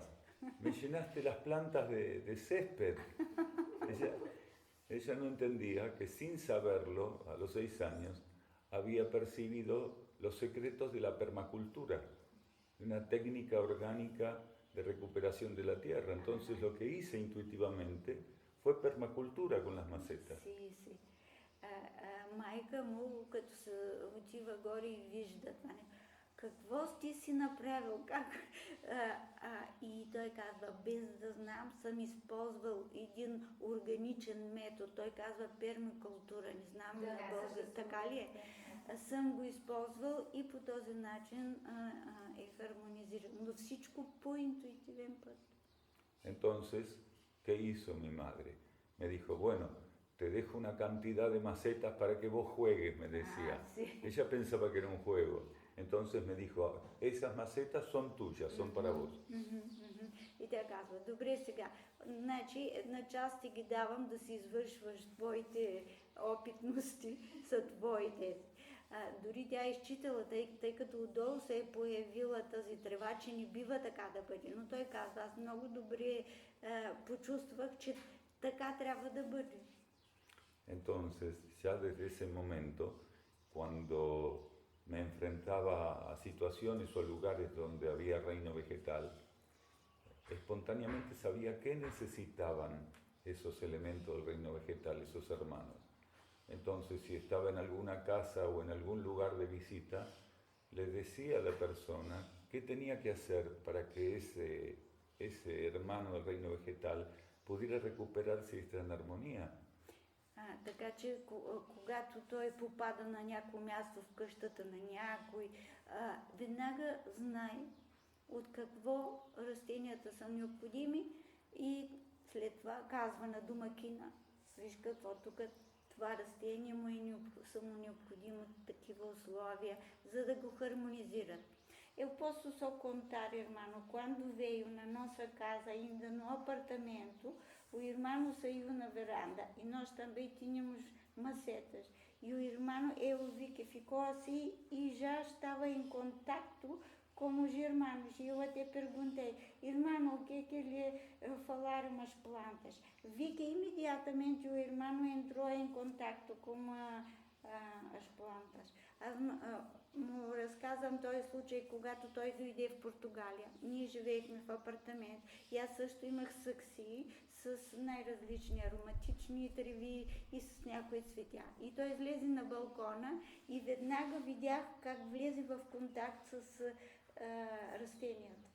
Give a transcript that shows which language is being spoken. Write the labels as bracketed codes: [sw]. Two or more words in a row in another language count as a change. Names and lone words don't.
[es] Me llenaste las plantas de césped. Ella no entendía que sin saberlo, a los 6 años, había percibido los secretos de la permacultura, una técnica orgánica de recuperación de la tierra. Entonces lo que hice intuitivamente fue permacultura con las macetas. Sí, sí. [bg] Майка му, като се отива горе и вижда това, какво ти си направил, и той казва, без да знам, съм използвал един органичен метод, той казва пермакултура, не знам на български, така ли е? Съм го използвал и по този начин е хармонизиран, но всичко по интуитивен път. [es] Entonces, ¿qué hizo mi madre? Me dijo, bueno, te dejo una cantidad de macetas para que vos juegues, me decía. Sí. Ella pensaba que era un juego. Entonces me dijo, esas macetas son tuyas, son para vos. [bg] И тя казва, добре сега, значи една част ти ги давам да си извършваш твоите опитности, са твоите. Дори тя е изчитала, тъй като отдолу се е появила тази трева, че не бива така да бъде. Но той казва, аз много добре почувствах, че така трябва да бъде. [es] Entonces, ya desde ese momento, cuando me enfrentaba a situaciones o a lugares donde había reino vegetal, espontáneamente sabía qué necesitaban esos elementos del reino vegetal, esos hermanos. Entonces, si estaba en alguna casa o en algún lugar de visita, le decía a la persona qué tenía que hacer para que ese hermano del reino vegetal pudiera recuperarse y estar en armonía. [bg] Така че, когато той попада на някое място в къщата на някой, веднага знае от какво растенията са необходими и след това казва на домакина, виж какво тук това растение са му необходимо такива условия, за da го harmonizirат. [pt] Eu posso só contar, irmão, quando veio na nossa casa, ainda no apartamento, o irmão saiu na varanda e nós também tínhamos macetas. E o irmão, eu vi que ficou assim e já estava em contato com os irmãos. E eu até perguntei, irmão, o que é que lhe falaram as plantas? Vi que imediatamente o irmão entrou em contato com as plantas. [bg] Му разказвам този случай, когато той дойде в Португалия. Ние живеехме в апартамент и аз също имах саксии с най-различни ароматични треви и с някои цветя. И той излезе на балкона и веднага видях как влезе в контакт с растенията.